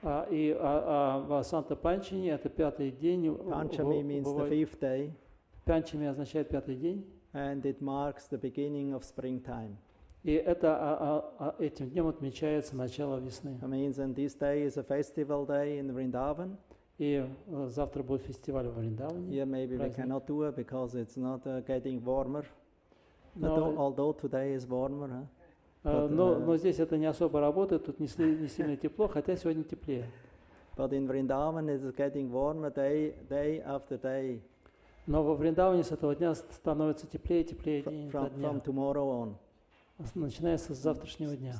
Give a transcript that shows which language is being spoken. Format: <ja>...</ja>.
<ru>И Васанта Панчами это пятый день.</ru> <en>Panchami means the 5th day.</en> <ru>Панчами означает пятый день.</ru> <en>And it marks the beginning of springtime.</en> <ru>И это этим днем отмечается начало весны.</ru> <en>That means and this day is a festival day in Vrindavan.</en> <ru>И завтра будет фестиваль в Вриндаване.</ru> <en>Here maybe we cannot do it because it's not getting warmer. No. Although today is warmer.</en> <ru>Но здесь это не особо работает, тут не сильно тепло, хотя сегодня теплее.</ru> <en>But in Vrindavan it is getting warmer day after day.</en> <ru>Но во Вриндаване с этого дня становится теплее и теплее день за</ru> <en>From</en> <ru>днем,</ru> <en>tomorrow on.</en> <ru>начиная с завтрашнего дня.</ru>